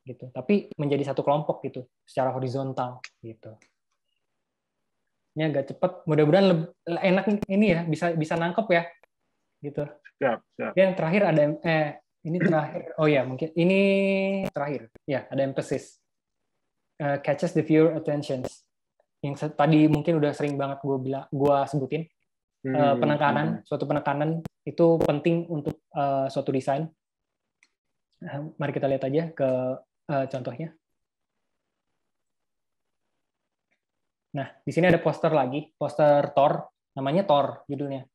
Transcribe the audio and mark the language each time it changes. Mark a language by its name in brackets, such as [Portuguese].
[Indonesian] Tapi menjadi satu kelompok gitu, secara horizontal, gitu. Ini agak cepat. Mudah-mudahan enak ini ya, bisa nangkep ya, gitu. Siap. Yang terakhir ada ini terakhir. Oh ya, mungkin ini terakhir. Ya, ada emphasis. [English] Catches the viewer attentions. [Indonesian] Yang tadi mungkin udah sering banget gue sebutin. Penekanan, suatu penekanan itu penting untuk suatu desain. Mari kita lihat aja ke contohnya. Nah, di sini ada poster lagi, poster Thor, namanya Thor judulnya.